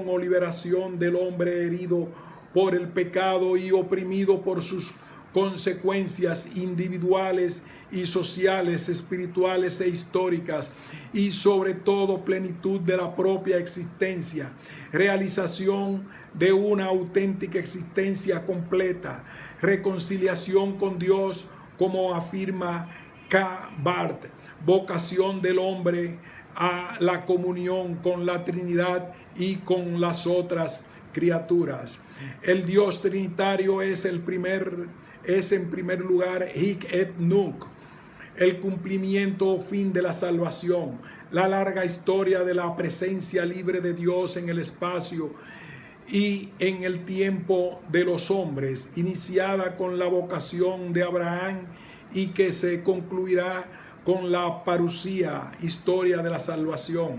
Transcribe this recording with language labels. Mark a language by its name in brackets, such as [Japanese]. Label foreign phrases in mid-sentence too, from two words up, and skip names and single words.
[Spanish] o liberación del hombre herido por el pecado y oprimido por sus consecuencias individuales y sociales, espirituales e históricas, y sobre todo plenitud de la propia existencia, realización de una auténtica existencia completa, reconciliación con Dios, como afirma K. Barth, vocación del hombre a la comunión con la Trinidad y con las otras criaturas. El Dios trinitario es en primer lugar [Latin] hic et nunc, [Spanish] el cumplimiento o fin de la salvación, la larga historia de la presencia libre de Dios en el espacio y en el tiempo de los hombres, iniciada con la vocación de Abraham y que se concluirá con la parusía, historia de la salvación.